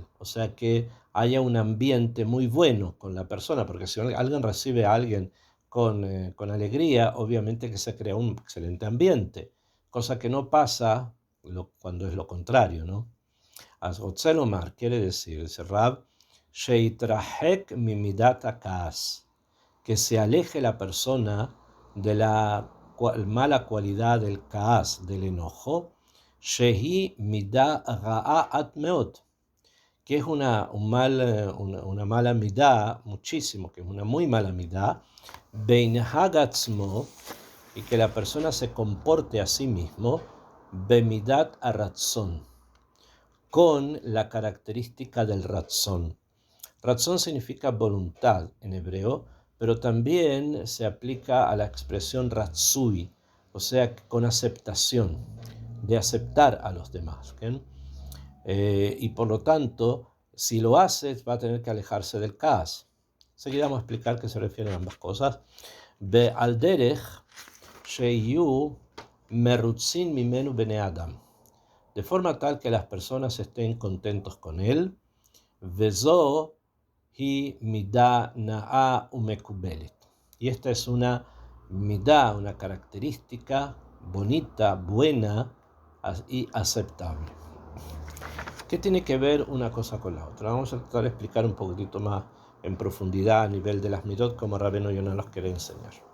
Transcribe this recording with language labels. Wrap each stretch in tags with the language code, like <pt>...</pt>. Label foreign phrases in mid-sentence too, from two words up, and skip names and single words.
<es>O sea, que haya un ambiente muy bueno con la persona, porque si alguien recibe a alguien con alegría, obviamente que se crea un excelente ambiente, cosa que no pasa cuando es lo contrario, ¿no?</es> <he>אז רוצה לומר,</he> <es>quiere decir, dice Rab,</es> <he>שיתרחק ממידת הכעס,</he> <es>que se aleje la persona de la mala cualidad del כעס, del enojo,</es> <he>שהיא מידה רעה עד מאוד,</he> <es>que es una mala midá, muchísimo, que es una muy mala midá,</es> <he>בינהג עצמו,</he> <es>y que la persona se comporte a sí mismo,</es> <he>במידת הרצון,</he> <es>con la característica del ratzón. Ratzón significa voluntad en hebreo, pero también se aplica a la expresión ratzui, o sea, con aceptación, de aceptar a los demás. ¿Okay? Y por lo tanto, si lo hace, va a tener que alejarse del kaas. Enseguida vamos a explicar qué se refieren a ambas cosas.</es> <he>ועל דרך שיהיו מרוצין ממנו בני אדם,</he> <es>de forma tal que las personas estén contentos con él.</es> <he>וזו היא מידה נאה ומקובלת.</he> <es>Y esta es una midah, una característica bonita, buena y aceptable. ¿Qué tiene que ver una cosa con la otra? Vamos a tratar de explicar un poquitito más en profundidad a nivel de las midot, como Rabbeinu Yonah nos quiere enseñar.</es>